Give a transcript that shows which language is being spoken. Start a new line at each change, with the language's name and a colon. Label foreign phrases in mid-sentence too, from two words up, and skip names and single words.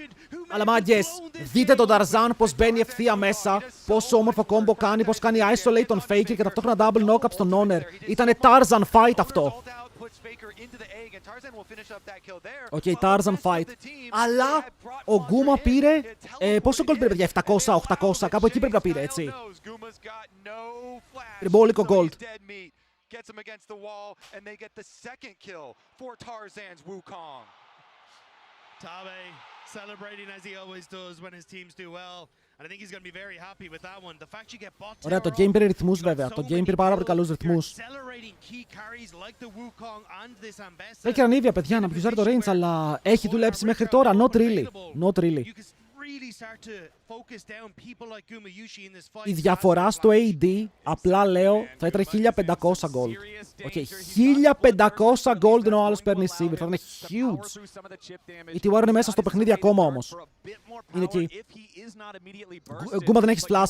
Greek: Αλλά μάγκες, δείτε τον Tarzan πως μπαίνει ευθεία μέσα, πόσο όμορφο combo κάνει, πως κάνει isolate τον Faker και ταυτόχρονα
English: double knock-up
Greek: στον Owner. Ήτανε Tarzan fight αυτό. Tarzan fight. Αλλά ο Kuma πήρε, πόσο gold πήρε παιδιά, 700, 800, κάπου εκεί πρέπει να πήρε, έτσι. Πήρε μπόλικο gold.
English: Gets him against the wall, and they get the second kill for Tarzan's Wukong. Tabe celebrating as he always does when his teams do well. And I think he's going to be very happy with that one. The fact you get bot tower.
Greek: Ωραία, το game πήρε ρυθμούς βέβαια. Το game πήρε πάρα πολύ καλούς ρυθμούς. Έχει ανίβια παιδιά να πιουζάρει το range, αλλά έχει δουλέψει μέχρι τώρα.
English: Not really. Not really.
Greek: Η διαφορά στο AD, απλά λέω, θα ήταν 1500 gold. Okay, 1500 gold ενώ ο άλλος παίρνει Sivir. Θα ήταν huge. Η T-War είναι μέσα στο παιχνίδι ακόμα όμως. Είναι εκεί. Γκούμα δεν έχεις flash.